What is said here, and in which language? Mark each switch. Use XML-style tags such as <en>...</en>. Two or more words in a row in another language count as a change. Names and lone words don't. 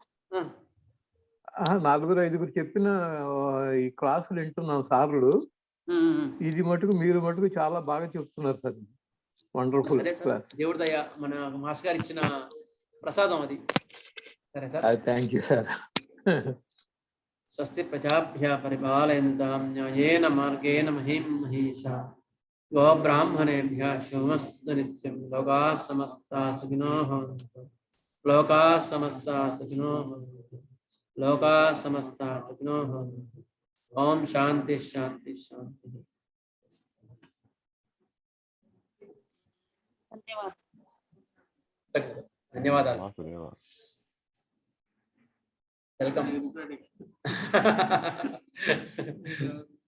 <te>4-5 చెప్పిన ఈ క్లాసులు వింటున్నాం సార్లు. ఇది మీరు మటుకు చాలా బాగా చెప్తున్నారు సార్.</te> <en>wonderful class.</en> <te>దేవుడి దయ, మన మాస్టర్ గారు ఇచ్చిన ప్రసాదం అది. సరే సార్,</te> <en>thank you sir.</en> <sa>స్వస్తి ప్రజాభ్యः పరిపాలయంతాం న్యాయేన మార్గేణ మహిం మహీషా గోబ్రాహ్మణేభ్యः శుభమస్తు నిత్యం. లోకాः సమస్తాः సుఖినో భవంతు. లోకాः సమస్తాः సుఖినో భవంతు. లోకా సమస్త సుఖినో భవంతు. ఓం శాంతి శాంతి శాంతి.</sa> <te>ధన్యవాదాలు. ధన్యవాదాలు. వాసుదేవ. వెల్కమ్.</te>